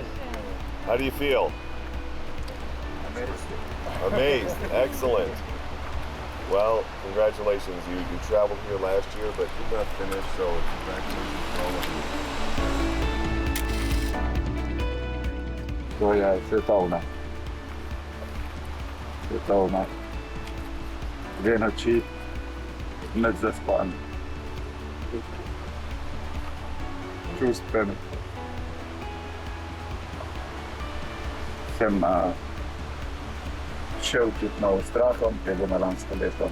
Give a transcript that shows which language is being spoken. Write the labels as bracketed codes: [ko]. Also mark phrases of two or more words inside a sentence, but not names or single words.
[en] How do you feel? Amazed. Excellent. Well, congratulations. You traveled here last year, but did not finish, so congratulations to all of you. [sl] To je svetovna. Svetovna. 2 noči med zaspan. Čustven. Sem šel tudi na Ostrahom, je bilo na lansko leto.